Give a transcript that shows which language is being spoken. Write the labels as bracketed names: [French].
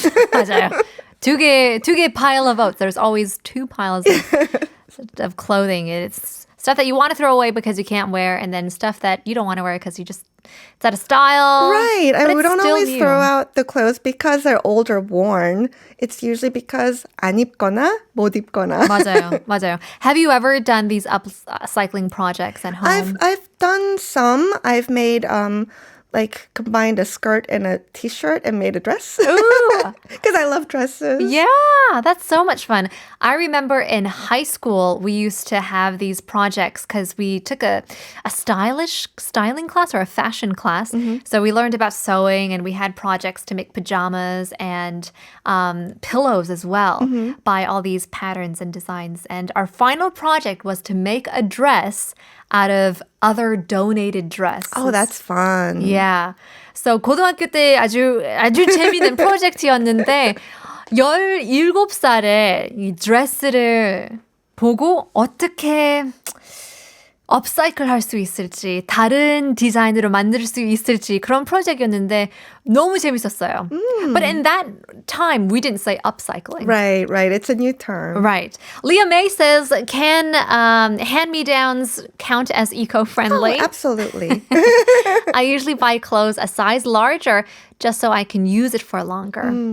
[Korean] 맞아요. 두 개 [English] pile of oats. There's always two piles of clothing. It's stuff that you want to throw away because you can't wear, and then stuff that you don't want to wear because it's out of style. Right. But And we it's don't still always new. throw out the clothes because they're old or worn. It's usually because [Korean] 안 입거나 못 입거나. 맞아요. [English] Have you ever done these upcycling projects at home? I've done some. I've made like combined a skirt and a t-shirt and made a dress. Ooh. Because I love dresses. Yeah, that's so much fun. I remember in high school, we used to have these projects because we took a styling class or a fashion class. So we learned about sewing and we had projects to make pajamas and pillows as well by all these patterns and designs. And our final project was to make a dress out of other donated dresses. Oh, that's fun. Yeah. So [Korean] 고등학교 때 아주 재미있는 프로젝트였는데 17살에 이 드레스를 보고 어떻게 업사이클 할 수 있을지 다른 디자인으로 만들 수 있을지 그런 프로젝트였는데 너무 재밌었어요. [English] But in that time, we didn't say upcycling. Right. It's a new term. Right. Leah May says, can hand-me-downs count as eco-friendly? Oh, absolutely. I usually buy clothes a size larger just so I can use it for longer.